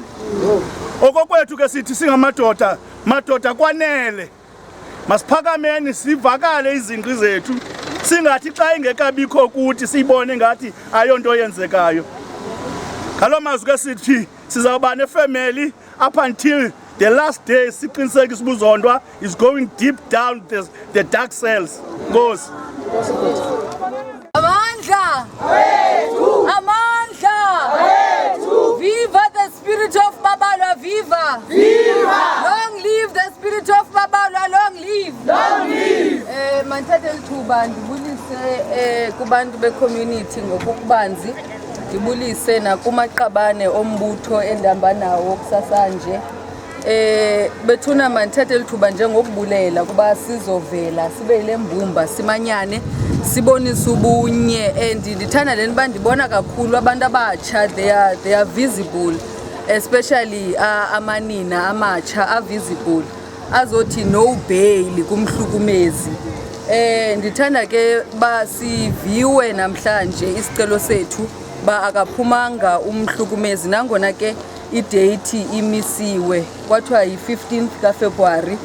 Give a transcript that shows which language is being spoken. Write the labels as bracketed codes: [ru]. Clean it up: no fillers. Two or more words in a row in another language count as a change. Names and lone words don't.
[xh] Okokwethu ke sithi singamadoda, madoda kwanele masiphakameni sivakale izingqi zethu, singathi xa ingekabikho kuthi siyibone ngathi ayonto yenzekayo. Ngalo mazwi ke sithi sizawuba nefamily [en] up until the last day, [xh] siqinisekisa ubuzondwa [en] is going deep down the dark cells. Goes. [xh] Amandla! Amandla! [en] Viva the spirit of Babalwa, viva! Viva! Long live the spirit of Babalwa, long live! Long live! [xh] Manthathe lithuba ndibulise kubantu be-community ngokubanzi, ndibulise nakumaqabane ombutho endihamba nawo kusasanje. Bethuna manthathe lithuba njengokubulela kuba sizovela sibe ile mbumba simanyane sibonisa ubunye, and ndithanda leni bandibona kakhulu abantu abatsha, [en] they are visible, especially [xh] amanina amatsha [en] are visible azothi no bail kumhlukumezi. [xh] Ndithanda ke ba siviwe namhlanje isicelo sethu ba akaphumanga umhlukumezi, nangona ke idate imisiwe kwathiwa yi-15th kaFebruary.